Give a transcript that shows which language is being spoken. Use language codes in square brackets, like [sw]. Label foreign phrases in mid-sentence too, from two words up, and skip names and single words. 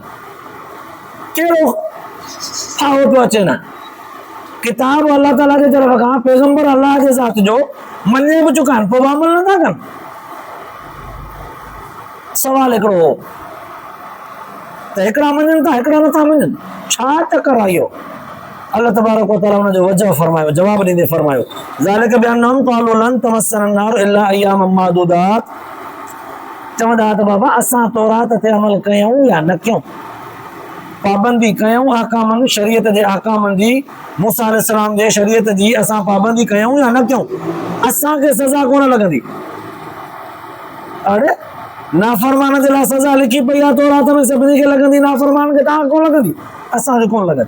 [sd] कहिड़ो फाहो पियो अचे न? किताब अल्लाह ताला जे तरफ़ खां, पैगंबर अल्लाह जे ज़ात जो मञे बि चुका आहिनि, पोइ बि अमल नथा कनि। सवाल हिकिड़ो हो त हिकिड़ा मञनि था, हिकिड़ा नथा मञनि, छा चकर आहे इहो? [ar] الله تبارك وتعالى [sd] हुनजो वजह फरमायो, जवाब ॾींदे फरमायो [ar] ذلك بأنهم قالوا لن تمسنا النار إلا أياما معدودات. [sd] चवंदा त बाबा असां तौरात ते अमल कयूं या न कयूं, पाबंदी कयूं अहकामनि, शरीयत जे अहकामनि जी, मूसा अलैहिस्सलाम जे शरीयत जी असां पाबंदी कयूं या न कयूं, असांखे सज़ा कोन लॻंदी। अरे नाफ़रमान जे लाइ सज़ा लिखी पई आहे तौरात में, सभिनी खे लॻंदी, नाफ़रमान खे तव्हां कोन लॻंदी, असांखे कोन लॻंदी।